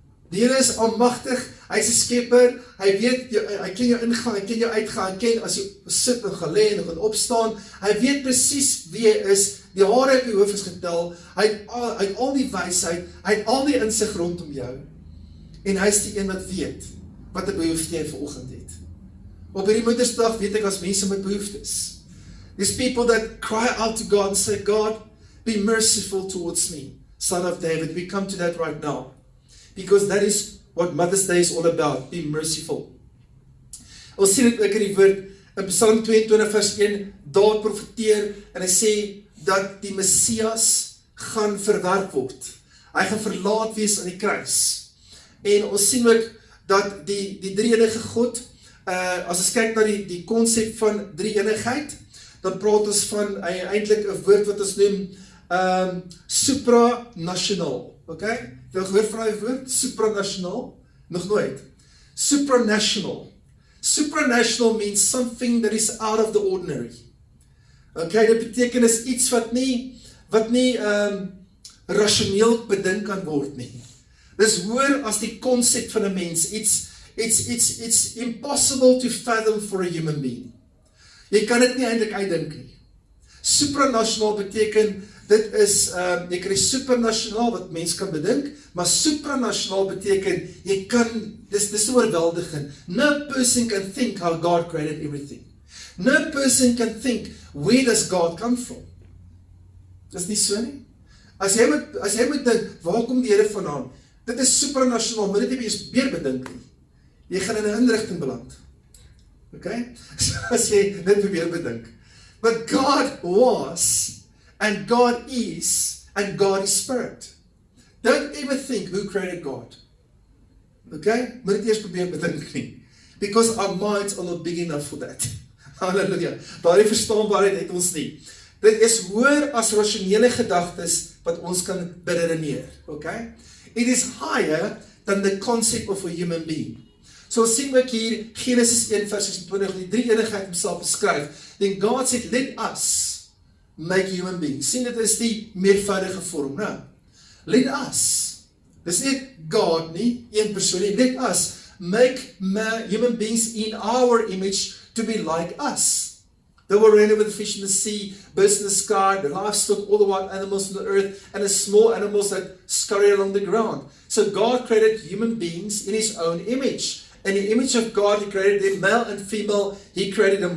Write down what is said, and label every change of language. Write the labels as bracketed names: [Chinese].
[Afrikaans] Die Here is almagtig, hy is 'n skepper, hy weet, hy ken jou ingaan, hy ken jou uitgaan, hy ken as jy sit en gaan lê en gaan opstaan, hy weet presies wie jy is, die hare op jou hoof is getel, hy het al die wysheid, hy het al die insig rondom jou, en hy is die een wat weet, wat 'n behoefte jy vanoggend het. Op hierdie Moedersdag weet ek as mense met behoeftes. [English] There's people that cry out to God and say, God, be merciful towards me, Son of David. We come to that right now. Because that is what Mother's Day is all about, be merciful. [Afrikaans] Ons sien dit ook in die woord, in Psalm 22 vers 1, daar profeteer, en hy sê, dat die Messias gaan verwerp word. Hy gaan verlaat wees aan die kruis. En ons sien ook, dat die drie-enige God, as ons kyk na die konsep van drie-enigheid, dan praat ons van eintlik 'n woord wat ons noem supranational. Okay? Het jy gehoor van die woord? Supranational? Nog nooit. Supranational. [English] Supranational means something that is out of the ordinary. [Afrikaans] Okay, dit beteken is iets wat nie rasioneel bedink kan word nie. Dis hoër as die konsep van 'n mens. [English] It's impossible to fathom for a human being. [Afrikaans] Jy kan dit nie eintlik uitdink nie. Supranational beteken, dit is, jy kry supernasionaal wat mens kan bedink, maar supranasionaal beteken, jy kan, dis oorweldigend. [English] No person can think how God created everything. No person can think, where does God come from? [Afrikaans] Dis nie so nie. As jy moet dink, waar kom die Here vandaan? Dit is supranasionaal, maar dit nie weer bedink nie. Jy gaan in 'n inrigting beland. Okay? So as jy dit probeer bedink. [English] But God was, and God is, and God is spirit. Don't ever think who created God. Okay? [Afrikaans] Moet dit eers probeer bedink nie. [English] Because our minds are not big enough for that. [Afrikaans] Halleluja. Daardie verstaanbaarheid het ons nie. Dit is hoër as rasionele gedagtes wat ons kan beredeneer. Okay? [English] It is higher than the concept of a human being. [Afrikaans] So sien we hier, Genesis 1 vers 26, die drie-enigheid homself beskryf. [English] Then God said, let us make human beings. [Afrikaans] Sien, dit is die meervoudige vorm, nou. [English] Let us. [Afrikaans] Dis nie God nie, een persoon nie. [English] Let us make human beings in our image to be like us. They will reign over the fish in the sea, birds in the sky, the livestock, all the wild animals on the earth, and the small animals that scurry along the ground. So God created human beings in His own image. In the image of God, He created them, male and female, He created them.